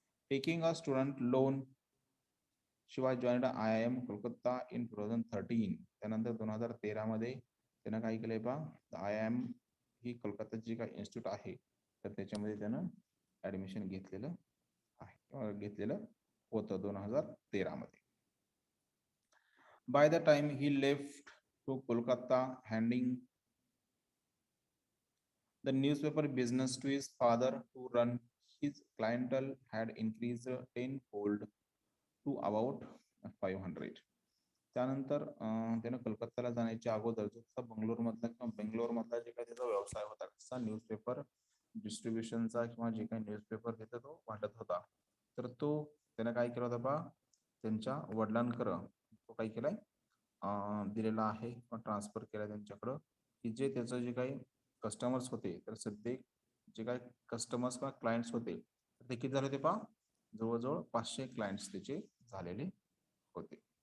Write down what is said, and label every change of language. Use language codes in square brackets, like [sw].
[en] Taking a student loan, Shiva joined IIM Kolkata in 2013. [mr] त्यानंतर 2013 मध्ये त्यानं काय केलंय पहा, IIM ही कोलकाता जी काही इन्स्टिट्यूट आहे तर त्याच्यामध्ये त्यानं ऍडमिशन घेतलेलं आहे, घेतलेलं होतं 2013 मध्ये. [en] By the time he left to Kolkata, handing the newspaper business to his father to run, his clientele had increased tenfold to about 500. [mr] त्यानंतर त्यानं कलकत्त्याला जाण्याच्या अगोदर जो बंगलोर मधला किंवा बेंगलोर मधला जे काही त्याचा व्यवसाय होता, तसा न्यूजपेपर डिस्ट्रीब्युशनचा किंवा जे काही न्यूजपेपर तिथं तो वाटत होता, तर तो त्यानं काय केलं होतं बा, त्यांच्या वडिलांकडं तो काय केलाय दिलेला आहे किंवा ट्रान्सफर केलाय त्यांच्याकडं, की जे त्याचं जे काही कस्टमर्स होते, तर सध्या जे काही कस्टमर्स किंवा क्लायंट्स होते ते किती झाले होते पहा, जवळजवळ 500 क्लायंट्स त्याचे झालेले होते.